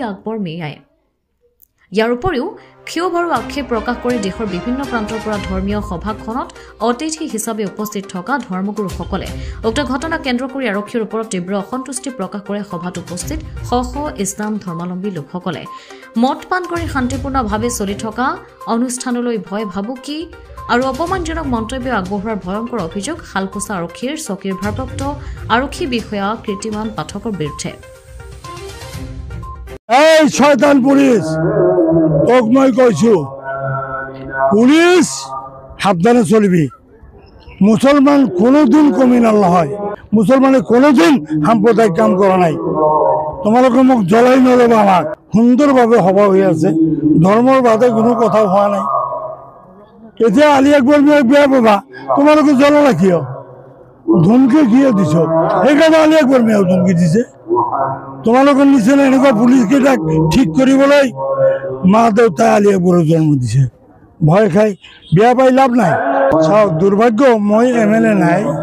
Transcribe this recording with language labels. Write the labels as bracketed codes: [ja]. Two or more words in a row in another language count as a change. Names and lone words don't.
[as] আকবৰ মিয়াই ইয়াৰ উপৰিও ক্ষোভ আৰু আক্ষেপ প্ৰকাশ কৰি দেশৰ বিভিন্ন প্ৰান্তৰ পৰা ধৰ্মীয় সভাখনত অতিথি হিচাপে উপস্থিত থকা ধৰ্মগুৰুসকলে উক্ত ঘটনা কেন্দ্ৰ কৰি আৰক্ষীৰ ওপৰত তীব্ৰ অসন্তুষ্টি প্ৰকাশ কৰে সভাত উপস্থিত শ ইছলাম ধৰ্মাৱলম্বী লোকসকলে মদ পান কৰি শান্তিপূৰ্ণভাৱে চলি থকা অনুষ্ঠানলৈ ভয় ভাবুকি আৰু অপমানজনক মন্তব্য আগবঢ়োৱাৰ ভয়ংকৰ অভিযোগ শালকুচা আৰক্ষীৰ চকীৰ ভাৰপ্ৰাপ্ত আৰক্ষী বিষয়া কৃতিমান পাঠকৰ বিৰুদ্ধে এই শয়তান পুলিশ তোক মই কৈছো পুলিশ সাবধানে চলিবি মুসলমান কোনোদিন কমিনাল নহয় মুসলমানে কোনোদিন সাম্প্রদায়িক কাম কৰা নাই তোমালোকে মোক জ্বলাই নলবা আমাক সুন্দৰভাৱে সভা হৈ আছে ধৰ্মৰ বাদে কোনো কথা হোৱা নাই এতিয়া আলী আকবৰ মিয়াক বেয়া পাবা তোমালোকে জ্বলালা কিয় ধমকি কিয় দিছ সেইকাৰণে আলী আকবৰ মিয়াক ধমকি দিছে তোমালোকৰ নিচিনা এনেকুৱা পুলিচ কেইটাক ঠিক কৰিবলৈ মা দেউতাই আলী আকবৰৰ জন্ম দিছে ভয় খাই বেয়া পাই লাভ নাই চাওক দুৰ্ভাগ্য মই এমএলএ নাই